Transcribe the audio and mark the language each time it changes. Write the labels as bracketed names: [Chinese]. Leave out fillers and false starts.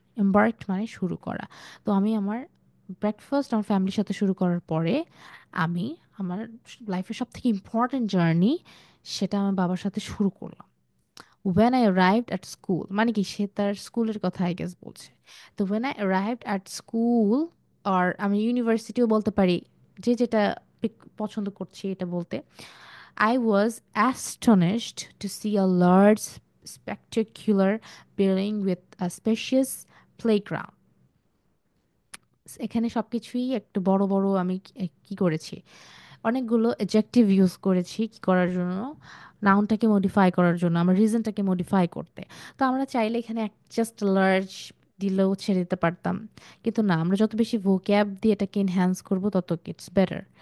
[Bangla] এম্বার্কড মানে শুরু করা। তো আমি আমার ব্রেকফাস্ট আমার ফ্যামিলির সাথে শুরু করার পরে আমি আমার লাইফের সব থেকে ইম্পর্ট্যান্ট জার্নি সেটা আমার বাবার সাথে শুরু করলাম। [English] when I arrived at school, [Bangla] মানে কি, সে তার স্কুলের কথা আই গেস বলছে। [English] তো when I arrived at school, [Bangla] আর আমি ইউনিভার্সিটিও বলতে পারি, যে যেটা পছন্দ করছি এটা বলতে, [English] I was astonished to see a large spectacular building with a spacious playground. [Bangla] এখানে সবকিছুই একটু বড় বড়, আমি কি করেছি, অনেকগুলো এডজেক্টিভ ইউজ করেছি কি করার জন্য, নাউনটাকে মডিফাই করার জন্য, আমার রিজনটাকে মডিফাই করতে। তো আমরা চাইলে এখানে জাস্ট লার্জ দিলেও ছেড়ে দিতে পারতাম, কিন্তু না, আমরা যত বেশি ভোক্যাব দিয়ে এটাকে এনহ্যান্স করবো তত ইটস বেটার।